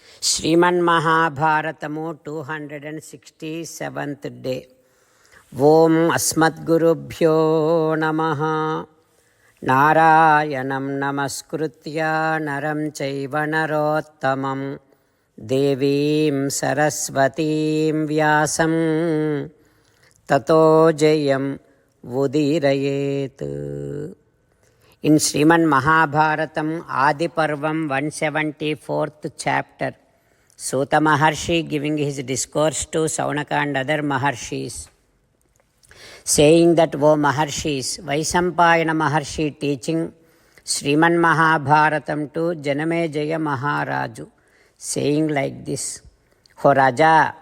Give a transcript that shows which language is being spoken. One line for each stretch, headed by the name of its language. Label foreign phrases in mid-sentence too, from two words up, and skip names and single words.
Telugu: శ్రీమన్మహాభారతము 267th డే.
Sanskrit: ॐ अस्मद्गुरुभ्यो नमः. नारायणं नमस्कृत्य नरं चैव नरोत्तमं देवीं सरस्वतीं व्यासं ततो जयं उदीरयेत्.
English: In Sriman Mahabharatam Adi Parvam 174th chapter, Suta Maharshi giving his discourse to Saunaka and other Maharshis, saying that, O Maharshis, Vaisampayana Maharshi teaching Sriman Mahabharatam to Janamejaya Maharaju, saying like this, O Raja,